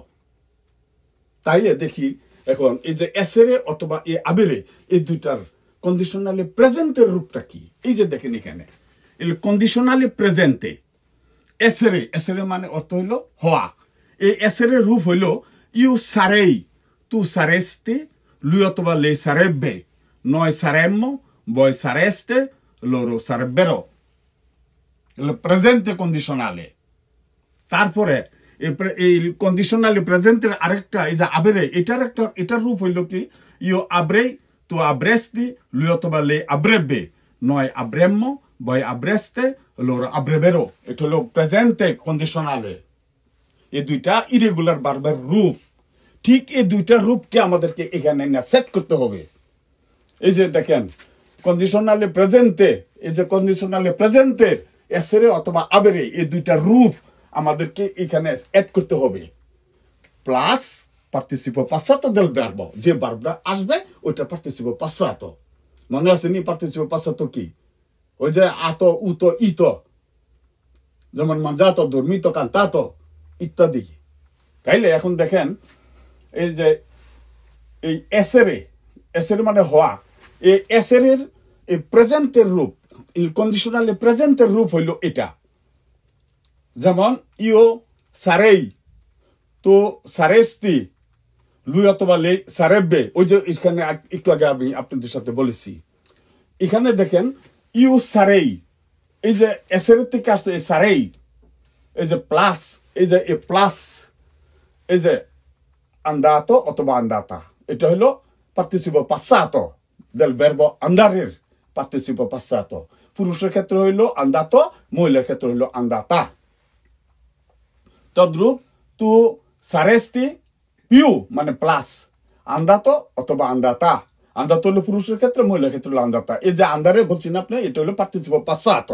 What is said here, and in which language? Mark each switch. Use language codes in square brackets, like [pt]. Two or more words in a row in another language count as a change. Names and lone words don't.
[bn] তাইলে দেখি এখন এই যে এসেরে অথবা এ আবেরে, এই দুইটার [it] condizionale presente [bn] রূপটা কি। এই যে দেখেন এখানে [it] il condizionale presente essere, essere [bn] মানে অর্থ হইল হওয়া। এই এসেরের রূপ হইল [it] io sarei, tu sareste, lui অথবা lei sarebbe, noi saremmo, voi sareste, loro sarebbero, il presente condizionale। [bn] তারপরে এই কন্ডিশনালি প্রেজেন্টের আরেকটা এই যে আবেরে, এটার রূপ হইল কি [it] io avrei, tu avresti, lui অথবা lei avrebbe, noi avremmo, voi avreste, loro avrebbero। [bn] এটা হলো [it] presente condizionale. [bn] এই দুইটা [en] irregular verb [bn] রূপ। ঠিক এই দুইটা রূপকে আমাদেরকে এখানে সেট করতে হবে। এই যে দেখেন [it] condizionale presente, [bn] এই যে [it] condizionale presente essere [bn] অথবা আবেরে, এই দুইটা রূপ আমাদেরকে এখানে এড করতে হবে, প্লাস [it] participio passato del verbo, [bn] যে ভার্বটা আসবে ওইটা [it] participio passato. [bn] মনে আছে নি [it] participio passato [bn] কি? ওই যে আতো, উতো, ইতো, যেমন মানজাতো, [it] dormito, cantato ইত্যাদি। [bn] তাইলে এখন দেখেন এই যে এই এসেরে, এসেরে মানে হওয়া, এই এসেরের এই প্রেজেন্টের রূপ, [it] il condizionale presente [bn] রূপ হইল এটা। [it] যেমন io sarei, tu saresti, lui অথবা lei sarebbe। [bn] ওই যে এখানে একটু আগে আমি আপনাদের সাথে বলেছি, এখানে দেখেন [it] io sarei, [bn] এই যে এসেরের থেকে আসছে এই সারেই, এই যে প্লাস, এই যে এ প্লাস, এই যে andato অথবা andata, এটা হলো [it] participio passato del verbo andare, participio passato, [bn] পুরুষের ক্ষেত্রে হইল আন্দাতো, মহিলার ক্ষেত্রে হইল আন্দাতা। তদ্রূপ [it] tu saresti più [bn] মানে প্লাস আন্দাতো অথবা আন্দাতা। আন্দাতো হলো পুরুষের ক্ষেত্রে, মহিলার ক্ষেত্রে হলো আন্দাতা। এই যে আন্দারে বলছি না আপনি, এটা হলো [it] participio passato.